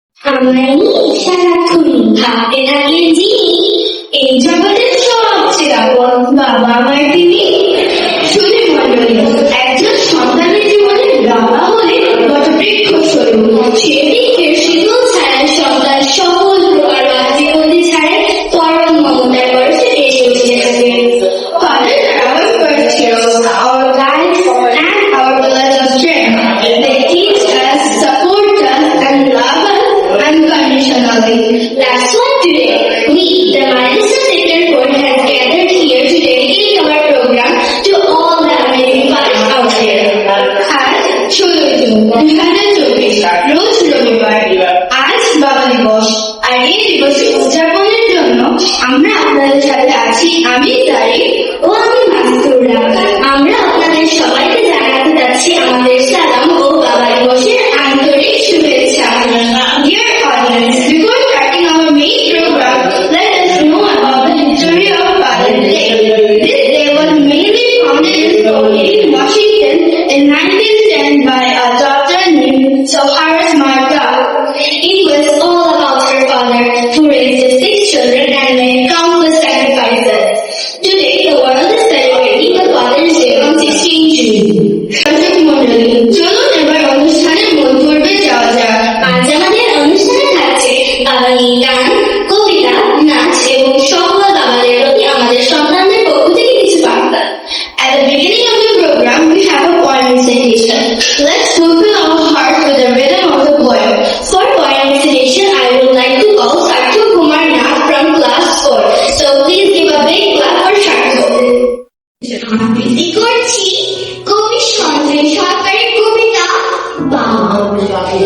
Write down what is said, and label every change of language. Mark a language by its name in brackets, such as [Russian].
[Bangla] আমায় সারাক্ষণই ভাবতে থাকেন যিনি এই জগতের সবচেয়ে আপন বাবা আমার তিনি। শুনে মন্ডলী, একজন সন্তানের জীবনে বাবা হলে বটবৃক্ষ স্বরূপ সে বৃক্ষের শীতল ছায়ায় সন্তান সকল প্রকার জীবনে ছাড়ায় পরম মমতার পরশে এসে উঠে থাকে। [English] Fathers are our first heroes, our guides, and our pillars of strength. They teach us, support us, and love us unconditionally. That's why today we, the Maharashtra Sector Board, has gathered here to dedicate our program to all the amazing fathers out there. [Bangla] আজ 16 June 2024 রোজ রবিবার। আজ বাবা দিবস, আর এই দিবসে উদযাপনের জন্য আমরা আপনাদের সাথে আছি আমি তারিক ও আমি মাসুরা। আমরা আপনাদের সবাইকে জানাতে চাচ্ছি আমাদের সালাম ও বাবা দিবসের আন্তরিক শুভেচ্ছা। [English] Dear audience, before starting our main program, let us know about the history of Father's Day. This day was mainly founded in Spokane, Washington in 1910 by a doctor named Soharis Marta. It was all about her father, who raised his 6 children and made countless sacrifices. Today, the world is celebrating the Father's Day on 16 June. দর্শক মণ্ডলী, চলুন এবার অনুষ্ঠানের মূল পর্বে যাওয়া যাক। আজ আমাদের অনুষ্ঠানে থাকছে বাঙালি গান, কবিতা, নাচ এবং সকল বাবাদের প্রতি আমাদের সন্তানদের পক্ষ থেকে কিছু বার্তা। At the beginning of the program, we have a poem recitation. Let's fulfill our hearts with the rhythm of the poem. For poem recitation, I would like to call Sarthak Kumar Nath from class 4. So please give a big clap for Sarthak. [Bangla] আবৃত্তি করছি কবি সঞ্জয় সরকারের কবিতা বাবা।